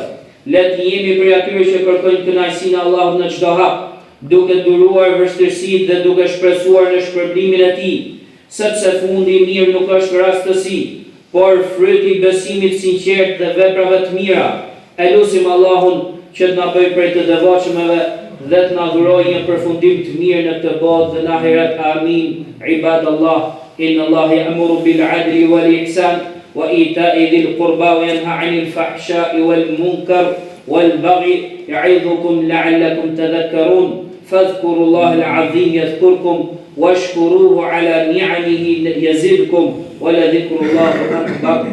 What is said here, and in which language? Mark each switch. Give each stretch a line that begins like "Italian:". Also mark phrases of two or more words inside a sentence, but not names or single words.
Albanian: Le të jemi prej atyre që kërkojnë kënaqësinë e Allahut në çdo hap, duke duruar vështirësitë dhe duke shpresuar në shpërblimin e tij, sepse fundi i mirë nuk është rastësi, por fryti i besimit sinqert dhe veprave të mira. E lutim Allahun që të na bëjë prej të devotshmëve dhe të na dhurojë një përfundim të mirë në këtë botë dhe në ahiret. Amin.
Arabic: عباد الله إن الله يأمر بالعدل والإحسان وإيتاء ذي القربى وينهى عن الفحشاء والمنكر والبغي يعظكم لعلكم تذكرون. فاذكروا الله العظيم يذكركم واشكروه على نعمه يزدكم ولذكر الله أكبر.